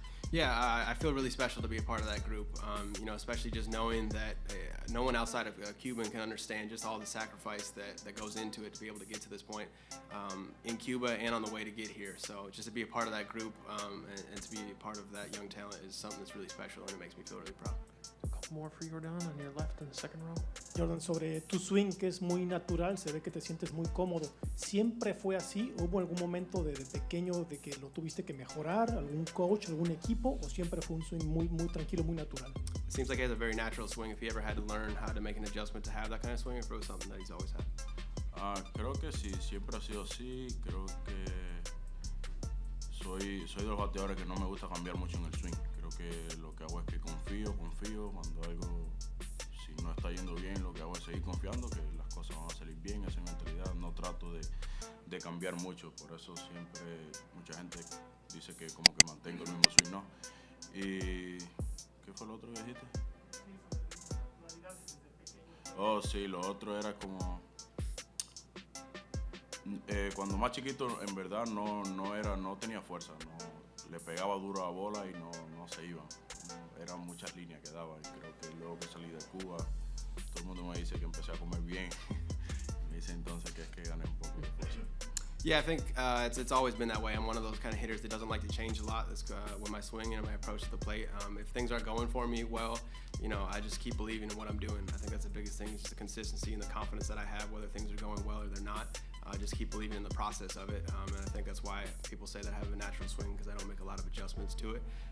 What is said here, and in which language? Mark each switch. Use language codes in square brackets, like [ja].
[en] Yeah, I feel really special to be a part of that group, you know, especially just knowing that no one outside of Cuban can understand just all the sacrifice that goes into it to be able to get to this point in Cuba and on the way to get here. So just to be a part of that group and to be a part of that young talent is something that's really special and it makes me feel really proud. A couple more for Yordan on your left in the second row. [es] Jordan, sobre tu swing, que es muy natural, se ve que te sientes muy cómodo. ¿Siempre fue así? ¿Hubo algún momento de pequeño de que lo tuviste que mejorar? ¿Algún coach, algún equipo? ¿O siempre fue un swing muy tranquilo, muy natural? [en] It seems like he has a very natural swing. If he ever had to learn how to make an adjustment to have that kind of swing, it was something that he's always had. [es] Creo que sí, siempre ha sido así. Creo que soy de los bateadores que no me gusta cambiar mucho en el swing. Creo que lo que hago es que confío. Cuando algo, si no está yendo bien, lo que hago es seguir confiando que las cosas van a salir bien. Esa mentalidad, no trato de cambiar mucho. Por eso siempre mucha gente dice que como que mantengo el mismo swing, ¿no? Y ¿qué fue lo otro que dijiste? Oh, sí, lo otro era como cuando más chiquito en verdad no tenía fuerza, le pegaba duro a la bola y no se iba. Eran muchas líneas que daba y creo que luego que salí de Cuba todo el mundo me dice que empecé a comer bien. Me dice entonces que es que gané un poco de fuerza. [en] Yeah, I think it's always been that way. I'm one of those kind of hitters that doesn't like to change a lot with my swing and my approach to the plate. If things aren't going for me well, you know, I just keep believing in what I'm doing. I think that's the biggest thing, is just the consistency and the confidence that I have, whether things are going well or they're not. Just keep believing in the process of it, and I think that's why people say that I have a natural swing, because I don't make a lot of adjustments to it.